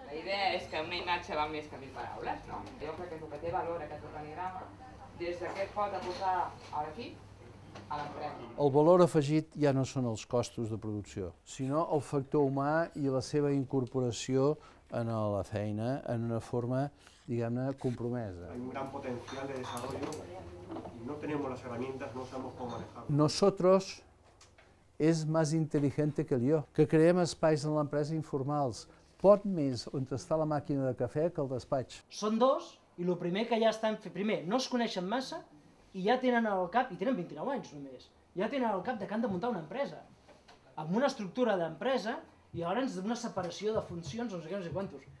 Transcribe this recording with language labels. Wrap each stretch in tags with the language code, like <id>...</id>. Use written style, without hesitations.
<ca>La idea és que una imatge val més que 1000 paraules, no? Jo crec que el que té valor aquest organigrama, des de què es pot aportar a l'equip, a l'empresa. El valor afegit ja no són els costos de producció, sinó el factor humà i la seva incorporació en la feina en una forma, diguem-ne, compromesa.</ca> <es>Hay un gran potencial de desarrollo y no tenemos las herramientas, no sabemos cómo manejarlo.</es> <ca>Nosotros és més intel·ligent que jo, que creem espais en l'empresa informals. Pot més on està la màquina de cafè que el despatx. Són dos i el primer que ja estan fent, primer, no es coneixen massa i ja tenen al cap, i tenen 29 anys només, ja tenen al cap que han de muntar una empresa, amb una estructura d'empresa i alhora ens una separació de funcions, no sé què, no sé quantos.</ca>